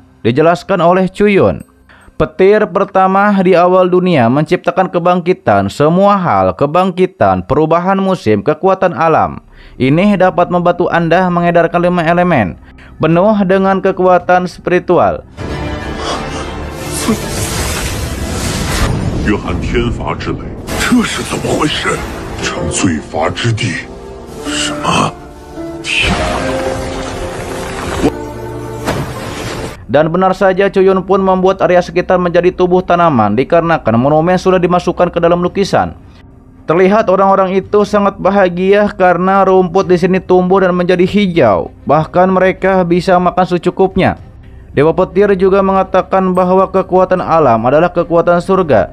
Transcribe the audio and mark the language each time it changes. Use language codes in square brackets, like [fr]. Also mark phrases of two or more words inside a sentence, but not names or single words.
[id] Dijelaskan oleh Cuyun, petir pertama di awal dunia menciptakan kebangkitan, semua hal, kebangkitan, perubahan musim, kekuatan alam. Ini dapat membantu Anda mengedarkan 5 elemen, penuh dengan kekuatan spiritual. [zh] 约翰天罚之雷，这是怎么回事？成罪罚之地，什么？天哪！ [id] Dan benar saja Cuyun pun membuat area sekitar menjadi tubuh tanaman dikarenakan monumen sudah dimasukkan ke dalam lukisan. Terlihat orang-orang itu sangat bahagia karena rumput di sini tumbuh dan menjadi hijau. Bahkan mereka bisa makan secukupnya. Dewa Petir juga mengatakan bahwa kekuatan alam adalah kekuatan surga.